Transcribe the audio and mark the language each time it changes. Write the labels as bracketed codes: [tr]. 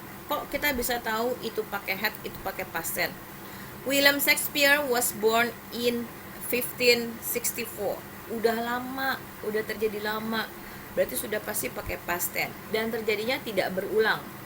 [id] Kok kita bisa tahu itu pakai had, itu pakai past tense? [en] William Shakespeare was born in 1564. [id] Udah lama, udah terjadi lama. Berarti sudah pasti pakai past tense dan terjadinya tidak berulang.